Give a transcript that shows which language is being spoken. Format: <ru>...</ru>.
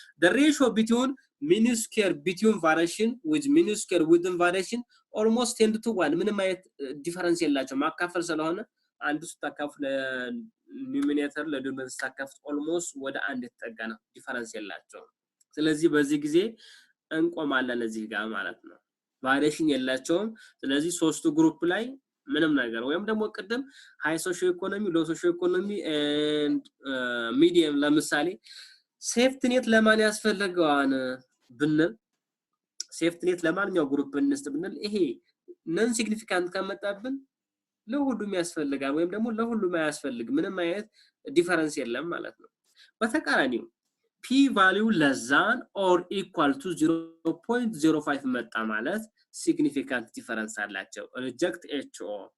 <en>The ratio between mean square between variation with mean square within variation almost 10 to 1.</en> <am>ምንም አይነት difference የላቸው ማካፈል ስለሆነ አንዱ ስታካፍል ኑሜሬተር ለዲኖሚኔተር ስታካፍል almost ወደ አንድ ተጠጋና difference የላቸው. ስለዚህ በዚህ ጊዜ እንቆማለን እዚህ ጋር ማለት ነው. variation የላቸውም ስለዚህ ሶስቱ ግሩፕ ላይ ምንም ነገር ወይም ደግሞ ቀደም</am> <en>high socio economy low socio economy and medium</en> <am>ለምሳሌ safety net ለማን ያስፈልጋዋን ብንል safety net ለማንኛው ግሩፕ እንስጥ ብንል ይሄ non significant ከመጣብን ለሁሉም ያስፈልጋል ወይም ደግሞ ለሁሉም ያስፈልግ ምንም አይነት ዲፈረንስ የለም ማለት ነው በተቃራኒው</am> <en>p value less than or equal to 0.05</en> <am>መጣ ማለት significant difference አላቸው reject ho</am>